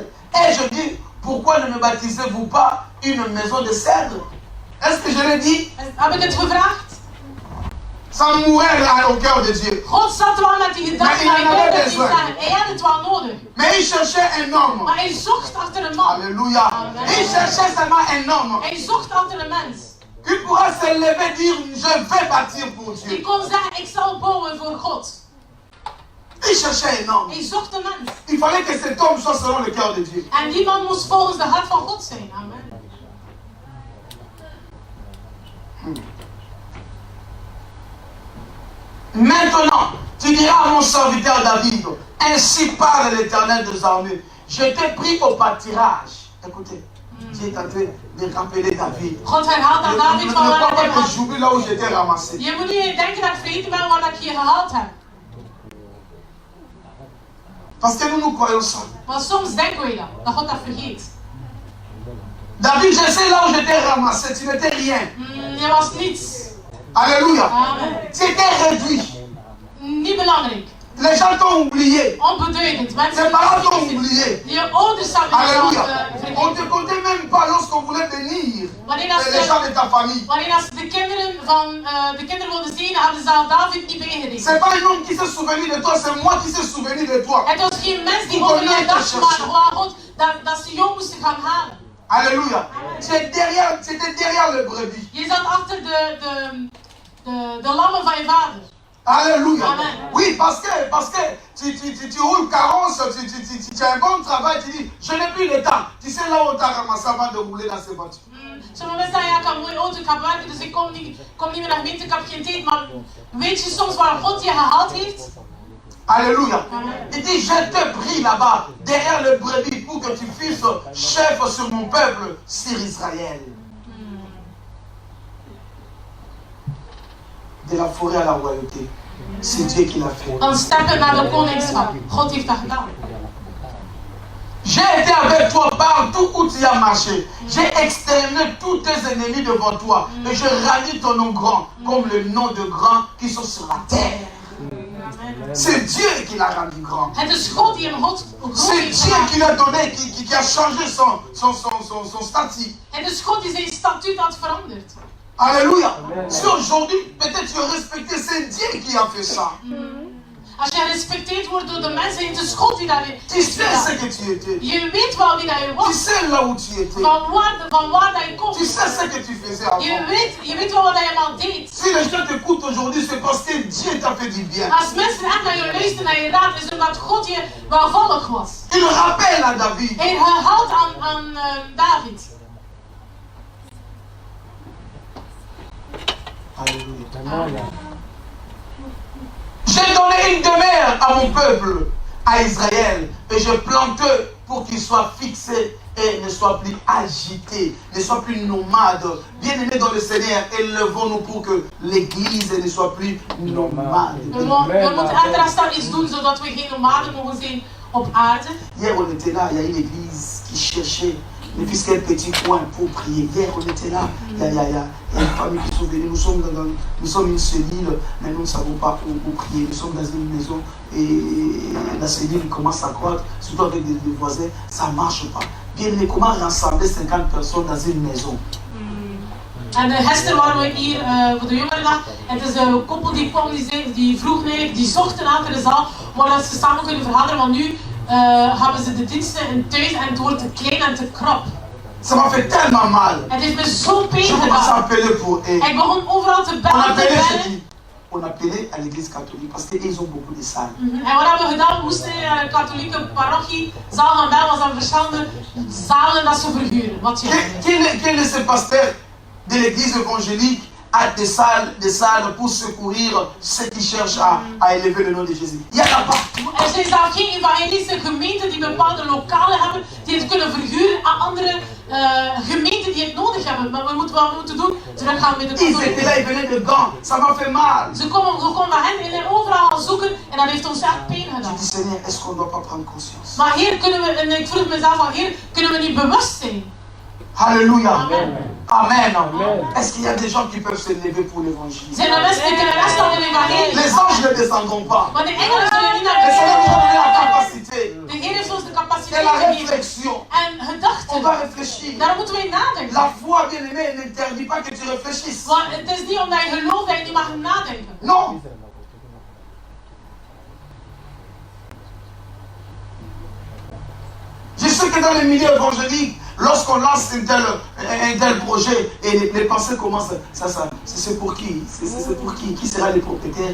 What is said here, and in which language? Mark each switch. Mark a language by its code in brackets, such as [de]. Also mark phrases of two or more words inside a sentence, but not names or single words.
[fr] Ai-je dit, pourquoi ne me baptisez-vous pas une maison de cèdre? Est-ce que je l'ai dit? [nl] Heb ik het gevraagd? [fr] Ça mourait là au cœur de Dieu. [nl] God zat wel met die gedachten, maar ik Maar wou hij dat had niet het zeggen. Hij had het wel nodig. [fr] Mais il cherchait un homme. [nl] Maar hij zocht achter een man. [fr] Alléluia. Amen. Il cherchait seulement un homme [nl] Hij zocht achter een mens. [fr] qui pourra se lever et dire, je vais bâtir pour [nl] Die [fr] Dieu. [nl] kon zeggen, ik zal bouwen voor God. [fr] Il cherchait un homme. [nl] Hij zocht een mens. [fr] Il fallait que cet homme soit selon le cœur de Dieu. [nl] En die man moest volgens de hart van God zijn. Amen. [fr] Maintenant, tu diras à mon serviteur David, ainsi parle l'Éternel des armées, je t'ai pris au pâturage. Écoutez, Dieu est en train de rappeler David. [nl] God herhaalt aan David [fr] Ne [nl] van waar [fr] crois [nl] ik [fr] pas [nl] hem [fr] que [nl] had. [fr] j'oublie là où j'étais ramassé. [nl] Je moet niet denken dat ik vergeten ben waar ik je gehaald heb. [fr] Parce que nous croyons ça. [nl] Want soms denken we dat God dat vergeet. [fr] David, je sais là où j'étais ramassé, tu n'étais rien. [nl] Je was niets. [fr] Alléluia. Amen. Tu étais réduit. [nl] Niet belangrijk. [fr] Les gens t'ont oublié. [nl] Onbeduidend. Mensen [fr] Tes parents t'ont [nl] die [fr] oublié. [nl] je ouders hebben [fr] Alléluia. [nl] jezelf [fr] On ne te [nl] vergeten. [fr] comptait même pas lorsqu'on voulait bénir [nl] Wanneer als [fr] les gens de ta famille. [nl] wanneer als de kinderen wilden zien, hadden ze al David niet meegerekend. [fr] C'est pas un homme qui s'est souvenu de toi, c'est moi qui s'est souvenu de toi. [nl] Het was geen mens die over je dacht, maar gewoon God dat ze jou moesten gaan halen. [fr] Alléluia. Tu étais derrière le brebis. [nl] Je zat achter de lammen van je vader. [fr] Alléluia. Amen. Oui, parce que tu roules carrosse, tu as un bon travail, tu dis, je n'ai plus le temps. Tu sais là où tu as ramassé avant de rouler dans ces voitures. [nl] Sommige mensen zeggen, ja, ik heb een mooie auto, ik heb werken, dus ik kom niet meer naar gemeente, ik heb geen tijd. Maar weet je soms waar God je gehaald heeft? [fr] Alléluia. Amen. Il dit, je t'ai pris là-bas, derrière le brebis, pour que tu fusses chef sur mon peuple, sur Israël. De la forêt à la royauté. C'est Dieu qui l'a fait. [nl] Dan steppen naar de koningschap. God heeft dat gedaan. [fr] J'ai été avec toi partout où tu as marché. J'ai exterminé tous tes ennemis devant toi. Et je rallie ton nom grand, comme le nom de grands qui sont sur la terre. C'est Dieu qui l'a rendu grand. [nl] Het is God die hem God [fr] C'est [nl] heeft [fr] Dieu [nl] gemaakt. [fr] qui l'a donné, qui a changé son statut. [nl] Het is God die zijn statuut had veranderd. [fr] Alléluia. Si aujourd'hui, peut-être tu es respecté, c'est Dieu qui a fait ça. [nl] Als je gerespecteerd wordt door de mensen, het is God die dat [fr] Tu [nl] heeft [fr] sais [nl] gedaan. [fr] ce que tu étais. [nl] Je weet wel wie dat je [fr] Tu [nl] was. [fr] sais là où tu étais. [nl] Van waar dat je komt. [fr] Tu sais ce que tu faisais avant. [nl] Je weet wel wat je allemaal deed. [fr] Si les gens t'écoutent aujourd'hui, c'est parce que Dieu t'a fait du bien. [nl] Als mensen echt naar je luisteren, naar je raad, is het omdat God je welvallig was. [fr] Il rappelle à David. [nl] Hij herhaalt aan David. [fr] Alléluia. J'ai donné une demeure à mon peuple, à Israël, et je plante pour qu'il soit fixé et ne soit plus agité, ne soit plus nomade. Bien-aimés dans le Seigneur, élevons-nous pour que l'Église ne soit plus nomade. [nl] We moeten extra iets doen zodat we geen nomaden mogen zijn op aarde. [fr] Hier, on était là, il y a une église qui cherchait ne fût-ce qu'un petit coin pour prier. Hier, on était là, il y a une famille qui sont venues. Nous sommes une cellule, mais nous ne savons pas où prier. Nous sommes dans une maison et la cellule commence à croître, surtout avec des voisins, ça ne marche pas. Bien, mais comment rassembler 50 personnes dans une maison? [nl] En gisteren waren we hier voor de jongerendag. En het is een koppel die kwam, die vroeg eigenlijk, die zochten elke de zaal waar dat ze samen kunnen vergaderen. Want nu hebben ze de diensten in thuis en het wordt te klein en te krap. [fr] Ça m'a fait tellement mal. [nl] Het heeft me zo pijn [fr] Je commence à [nl] gedaan. [fr] appeler pour eux. [nl] Ik begon overal te [fr] On [nl] bellen, te [fr] appelait, je [nl] bellen. [fr] dis, on appelait à l'église catholique parce qu'ils ont beaucoup de salles. [nl] En wat hebben we gedaan? We moesten in een katholieke parochie zaal gaan bellen, want ze hebben verschillende zalen dat ze verhuren. Wat je [fr] Quel est ce pasteur de l'église évangélique a des salles pour secourir ceux qui cherchent à élever le nom de Jésus? Il y en a pas. [nl] Er zijn zelfs geen evangelische gemeenten die bepaalde lokalen hebben die het kunnen verhuren aan andere gemeenten die het nodig hebben. Maar wat we moeten doen? Teruggaan met de [fr] Ils étaient là, ils venaient de Gand. Ça m'a fait mal. [nl] Ze komen bij hen en overal gaan zoeken en dat heeft ons echt pijn [fr] Je [nl] gedaan. [fr] dis, Seigneur, est-ce qu'on ne doit pas prendre conscience? [nl] Maar Heer, kunnen we, en ik vroeg mezelf van Heer, kunnen we niet bewust zijn? [fr] Alléluia. Amen. Amen. Est-ce qu'il y a des gens qui peuvent se lever pour l'évangile? [nl] Zijn er mensen die kunnen restaan in evangelie? [fr] Les anges ne descendront pas. [nl] Maar de engelen zullen niet naar [fr] Le Seigneur nous a donné la [nl] beneden. [fr] capacité. [nl] De Heer heeft ons de [fr] C'est [nl] capaciteit [fr] la [nl] gegeven. [fr] réflexion. [nl] En [fr] On [nl] gedachten. [fr] va réfléchir. [nl] Daar moeten wij nadenken. [fr] La foi, bien aimé, n'interdit pas que tu réfléchisses. [nl] Want het is niet omdat je gelooft dat je niet mag nadenken. [fr] Non. Je sais que dans les milieux évangéliques, lorsqu'on lance un tel projet et les pensées commencent, c'est pour qui? C'est pour qui? Qui sera le propriétaire?